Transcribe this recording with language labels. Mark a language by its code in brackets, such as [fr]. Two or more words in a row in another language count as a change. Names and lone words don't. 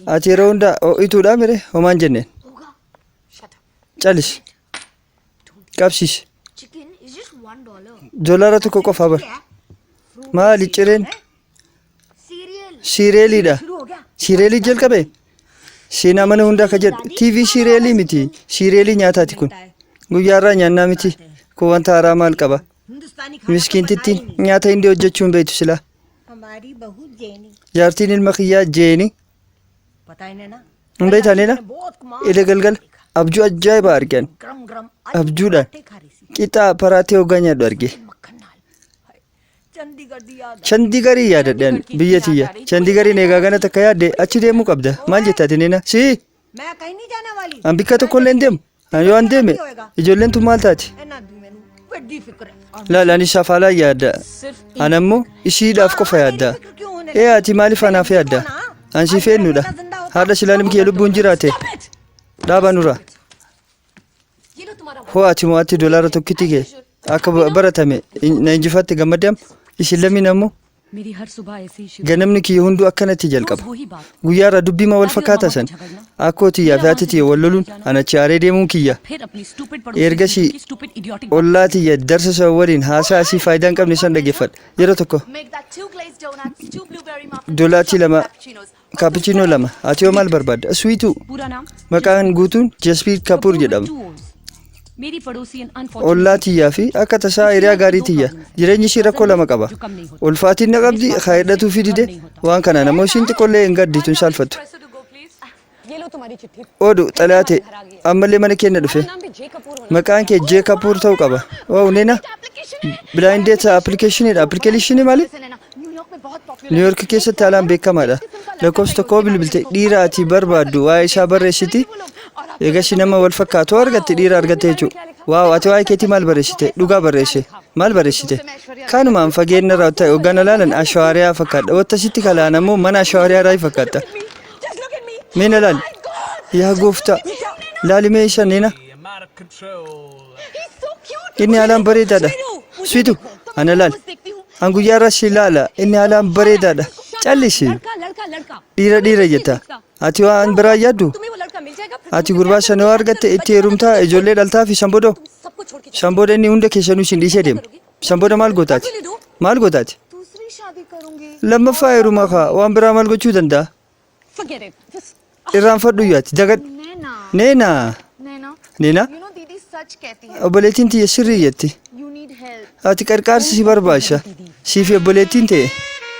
[om] Ati yeroo hundaa ho'ituudha mire homaan jenneen. Calis. Qabsiis. [en] chicken is just $1 [om] Doolaara tokko qofaa bar. Maali cireen? [hi] सीरियल [om] Siireeliidha. [hi] शुरू हो गया [om] Siireelii jalqabe. Seenaa mana hundaa ka jedhu TV siireelii miti. Siireelii nyaataati kun. Guyyaarraa nyaannaa miti. Kun wanta haaraa maal qaba? [hi] हिंदुस्तानी खाना [om] Miskiintittiin nyaata hindi hojjechuu hin beektu silaa. [hi] हमारी बहू जेनी [om] Jaartiin ilma kiyyaa jeeni. [hi] पता है ना [om] Hin beektaneedha. [hi] बहुत कमाल [om] Ila galgal abjuu ajaa'ibaa argan. [hi] गरम गरम [om] Abjuudhaan [hi] खा रही सी [om] qixaa paraatee hoggaa nyaadhu arge. [pa] ਮੱਖਣ ਨਾਲ ਹਾਏ, ਚੰਡੀਗੜ੍ਹ ਦੀ ਯਾਦ [om] Chandigarii yaadadhaan biyya tiyya. Chandigariin egaa gana takka yaadde achi deemuu qabda. Maal jettaati neena? Si [hi] मैं कहीं नहीं जाने वाली [om] an bikka tokko illee hin deemu. An yoo an deeme ijoolleen tun maal taati? [hi] है ना [pa] ਮੈਨੂੰ ਬੜੀ ਫ਼ਿਕਰ [hi] है और [om] Laala ani shafaalaa yaadda. [hi] सिर्फ [om] An ammoo ishiidhaaf qofa yaadda. [hi] क्यों होने [om] Ee ati maaliif anaaf yaadda? An si feennuudha. Haadha silaanim kiyya lubbuun jiraate. Dhaaba nurra. [hi] ये लो तुम्हारा [om] Hoo ati mo'atti doolaara tokkitti kee akka baratame na injifatte gammadam. Isin lammiin ammoo [hi] मेरी हर सुबह ऐसे ही शुरू [om] ganamni kiyya hunduu akkanatti jalqaba. [hi] वही बात [om] Guyyaarraa dubbii maa wal fakkaata san. Akkoo tiyyaa fi haati tiyya wal loluun ana achi aaree deemuun kiyya. [hi] फिर अपनी स्टूपिड [om] Ergasii [hi] पड़ोसी [en] stupid idiotic [om] ollaa tiyya darsa isaa waliin haasaa asii faayidaa hin qabne san dhaggeeffadha. Yeroo tokko [en] Make that 2 glazed donuts, 2 blueberry muffins, [om] doolaachii lama [en] cappuccinos. [om] kaapuchiinoo lama ati yoo maal barbaadda? Suwiituu [hi] पूरा नाम [om] maqaan guutuun Jaspiir Kapoor jedhama. [hi] मेरी पड़ोसी [om] Ollaa tiyyaa fi akka tasaa hiriyaa gaarii tiyya. Jireenyi ishii rakkoo lama qaba. Ulfaatiin na qabdi kaayedhatuu fi dide waan kanaan ammoo ishiin xiqqollee hin gaddi tun saalfattu. [en] Espresso to go, please. [hi] ये लो तुम्हारी चिट्ठी [om] Odu xalaate ammallee mana keenya dhufe. [hi] नाम भी जे कपूर होना [om] Maqaan kee Jee Kapoor ta'uu qaba. Oo neena Blind Date appilikeeshiniidha. Appilikeeshinii maali? [hi] न्यूयॉर्क में बहुत पॉपुलर [om] Niiyork keessatti haalaan beekamaadha. Lakkoofsa tokkoo bilbilte dhiira ati barbaaddu waa'ee isaa barreessiti. Eegas nama wal fakkaatu argatte dhiira argatte jechuudha. Waaw ati waa'ee keetii maal barreessite? Dhugaa barreesse. Maal barreessite? Kanumaan fageenya irraa ta'e hoggaan ilaalan ashawaariyaa fakkaata. Wattasitti kalaan ammoo mana ashawaariyaa fakkaata. Mee na laali. Yaa gooftaa. Laalimee isa neena. [en] I'm out of control. [om] Inni haalaan bareedaadha. Swiitu. Ana laal. An guyyaarraa si laala. Inni haalaan bareedaadha. Callisi. [hi] लड़का लड़का लड़का [om] Dhiira dhiira jetta. Ati waan biraa yaaddu? [hi] तुम्हें वो लड़का मिल जाएगा फिर [om] Ati gurbaa sana yoo argatte itti heerumtaa ijoollee dhaltaa fi sanboodoo. [hi] सबको छोड़ के [om] Sanbooda inni hunda keessanuu isin dhiisee deema. Sanbooda maal gootaati? Maal gootaati? [hi] दूसरी शादी करूंगी [om] Lammaffaa heerumaa kaa waan biraa maal gochuu danda'a? [en] forget it just [om] Irraanfadhu yaati. Dagadhu. [hi] नैना [om] Neenaa. [hi] नैना [om] Neenaa. [en] you know [hi] दीदी सच कहती है [om] Obboleettiin tiyya sirrii jetti. [en] you need help [om] Ati qarqaarsi si barbaachisa. Siifi obboleettiin ta'e